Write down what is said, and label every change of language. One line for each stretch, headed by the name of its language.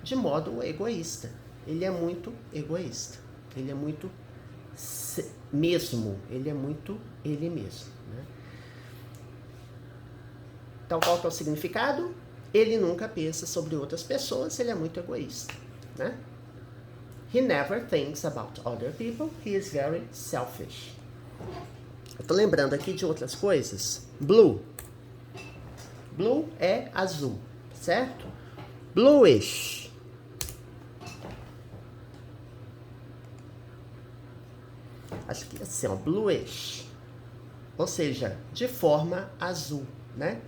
Portuguese: De modo egoísta. Ele é muito egoísta. Ele é muito mesmo. Ele é muito ele mesmo, né? Então, qual que é o significado? Ele nunca pensa sobre outras pessoas, ele é muito egoísta, né?
English: He never thinks about other people, he is very selfish.
Portuguese: Eu tô lembrando aqui de outras coisas. Blue. Blue é azul, certo? Bluish. Acho que é assim, ó, bluish. Ou seja, de forma azul, né?